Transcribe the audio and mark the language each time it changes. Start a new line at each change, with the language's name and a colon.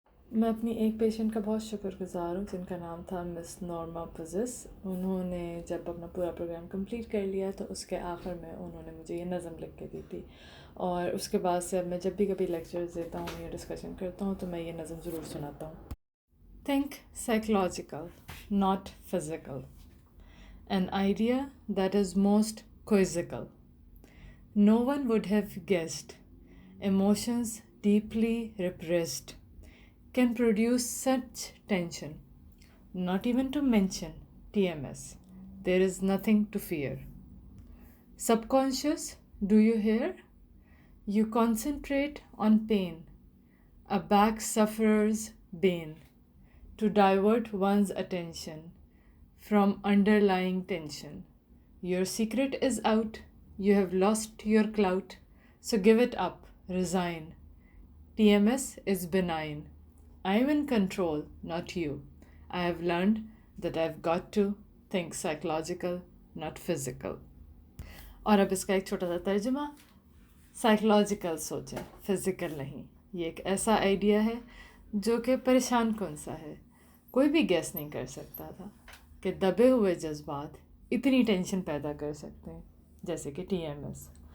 Urdu: میں اپنی ایک پیشنٹ کا بہت شکر گزار ہوں جن کا نام تھا مس نورما پزس. انہوں نے جب اپنا پورا پروگرام کمپلیٹ کر لیا تو اس کے آخر میں انہوں نے مجھے یہ نظم لکھ کے دی تھی، اور اس کے بعد سے اب میں جب بھی کبھی لیکچرز دیتا ہوں یا ڈسکشن کرتا ہوں تو میں یہ نظم ضرور سناتا ہوں.
English: Think psychological not physical, an idea that is most quizzical. No one would have guessed emotions deeply repressed can produce such tension. Not even to mention TMS. There is nothing to fear. Subconscious, do you hear? You concentrate on pain, a back sufferer's bane, to divert one's attention from underlying tension. Your secret is out, you have lost your clout, so give it up, resign. TMS is benign. I am in control, not you. I have learned that I've got to think psychological, not physical.
Urdu: اور اب اس کا ایک چھوٹا سا ترجمہ. Psychological سوچیں، physical نہیں. یہ ایک ایسا آئیڈیا ہے جو کہ پریشان کن سا ہے. کوئی بھی گیس نہیں کر سکتا تھا کہ دبے ہوئے جذبات اتنی ٹینشن پیدا کر سکتے ہیں جیسے کہ TMS.